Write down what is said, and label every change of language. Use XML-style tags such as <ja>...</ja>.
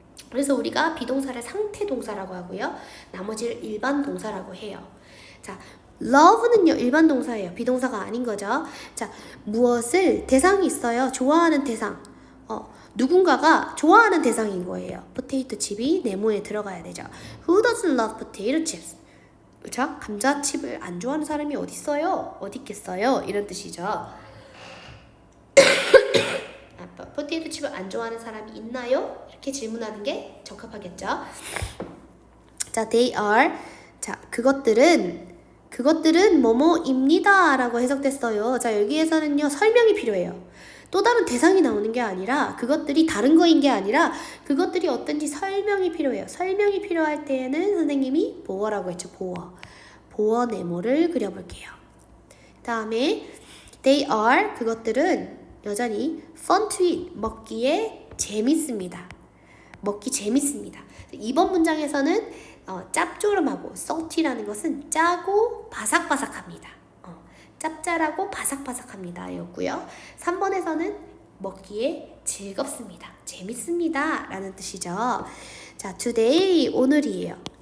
<ko>그래서 우리가 비동사를 상태 동사라고 하고요. 나머지를 일반 동사라고 해요. 자, love는요, 일반 동사예요. 비동사가 아닌 거죠. 자, 무엇을 대상이 있어요. 좋아하는 대상. 누군가가 좋아하는 대상인 거예요. 포테이토 칩이 네모에 들어가야 되죠.</ko> <en>Who doesn't love potato chips?</en> <ko>그렇죠? 감자칩을 안 좋아하는 사람이 어디 있어요? 어디 있겠어요? 이런 뜻이죠. 포테이토 칩을 안 좋아하는 사람이 있나요? 이렇게 질문하는 게 적합하겠죠. 자,</ko> <en>they are.</en> <ko>자, 그것들은 뭐뭐입니다 라고 해석됐어요. 자, 여기에서는요 설명이 필요해요. 또 다른 대상이 나오는 게 아니라 그것들이 다른 거인 게 아니라 그것들이 어떤지 설명이 필요해요. 설명이 필요할 때에는 선생님이 보어라고 했죠. 보어 네모를 그려볼게요. 다음에</ko> <en>they are.</en> <ko>그것들은 여전히</ko> <en>fun to eat.</en> <ko>먹기에 재밌습니다. 먹기 재밌습니다. 이번 문장에서는 짭조름하고 salty라는 것은 짜고 바삭바삭합니다. 짭짤하고 바삭바삭합니다 였고요. 3번에서는 먹기에 즐겁습니다. 재밌습니다 라는 뜻이죠. 자, today, 오늘이에요.</ko>